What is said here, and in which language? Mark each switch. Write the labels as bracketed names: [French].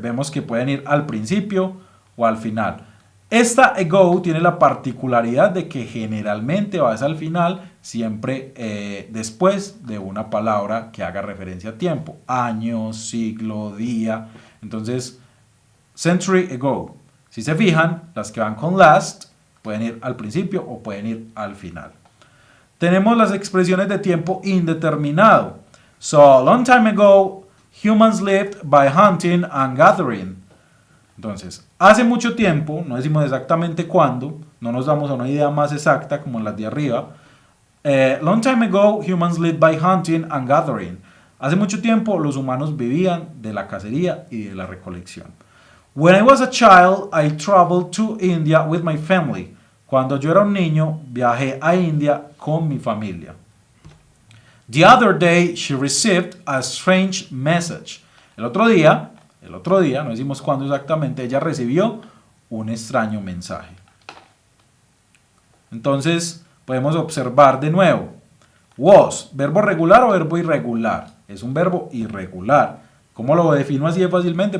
[Spanish] Vemos que pueden ir al principio o al final. Esta ago tiene la particularidad de que generalmente va al final, siempre después de una palabra que haga referencia a tiempo. Año, siglo, día. Entonces, century ago. Si se fijan, las que van con last pueden ir al principio o pueden ir al final. Tenemos las expresiones de tiempo indeterminado. [English] So, long time ago, humans lived by hunting and gathering. [Spanish] Entonces, hace mucho tiempo, no decimos exactamente cuándo, no nos damos a una idea más exacta como en las de arriba. [English] Long time ago, humans lived by hunting and gathering. [Spanish] Hace mucho tiempo, los humanos vivían de la cacería y de la recolección. [English] When I was a child, I traveled to India with my family. [Spanish] Cuando yo era un niño, viajé a India con mi familia. [English] The other day, she received a strange message. [Spanish] El otro día, no decimos cuándo exactamente, ella recibió un extraño mensaje. Entonces, podemos observar de nuevo. Was, verbo regular o verbo irregular. Es un verbo irregular. ¿Cómo lo defino así de fácilmente?